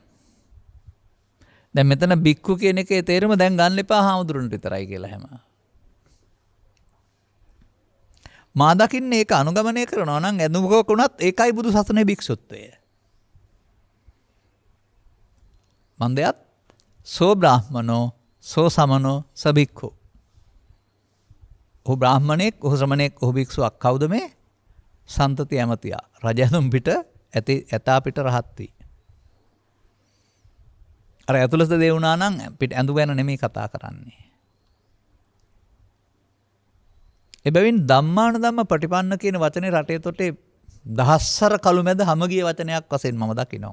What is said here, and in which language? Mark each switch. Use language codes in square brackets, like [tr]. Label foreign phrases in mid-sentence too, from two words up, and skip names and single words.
[si] දැන් මෙතන බික්කු කියන එකේ තේරුම දැන් ගන්න එපා හාමුදුරන්ට විතරයි කියලා හැම. මා දකින්නේ ඒක අනුගමනය කරනවා නම් ඇඳුමක වුණත් ඒකයි බුදු සසුනේ භික්ෂුත්වය. [pi] මන්දයත් සෝ බ්‍රාහ්මනෝ සෝ සමනෝ සබික්ඛු. [si] ඔහු බ්‍රාහ්මණෙක්, ඔහු ශ්‍රමණෙක්, ඔහු භික්ෂුවක්. කවුද මේ? සන්තති ඇමතියා. රජතුන් පිට ඇතා පිට රහත්ති. අර ඇතුළත දේ වුණා නම් පිට ඇඳු ගැන නෙමෙයි කතා කරන්නේ. එබැවින් ධම්මානුධම්ම ප්‍රතිපන්න කියන වචනේ රටේ තොටේ දහස්සර කළු මැද හැම ගිය වචනයක් වශයෙන් මම දකිනවා.